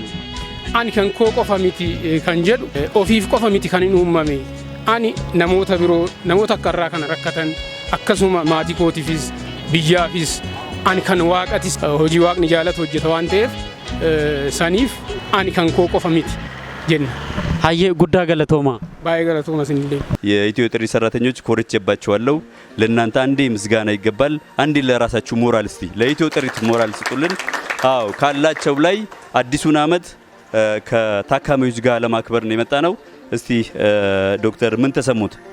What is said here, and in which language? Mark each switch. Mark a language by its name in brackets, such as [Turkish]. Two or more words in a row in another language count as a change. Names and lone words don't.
[Oromo] Ani kan koo qofa miti kan jedhu ofiif qofa miti kan hin uumame. Ani namoota biroo namoota akka irraa kana rakkatan akkasuma maatii kootiifis biyyaafis ani kan waaqatis hojii waaqni jaalatu hojjeta waan ta'eef saniif ani kan koo qofa miti jenna. Hayyee guddaa galatooma. baay galatoomaa [Amharic] ስንል የኢትዮ ጥሪ ሰራተኞች ኮርቼባችኋለሁ። ለእናንተ አንዴ ምስጋና ይገባል፣ አንዴ ለራሳችሁ ሞራል እስቲ ለኢትዮ ጥሪ ሞራል ስጡልን። አዎ ካላቸው ላይ አዲሱን አመት ከታካሚዎች ጋር ለማክበር ነው የመጣነው። እስቲ ዶክተር ምን ተሰሙት?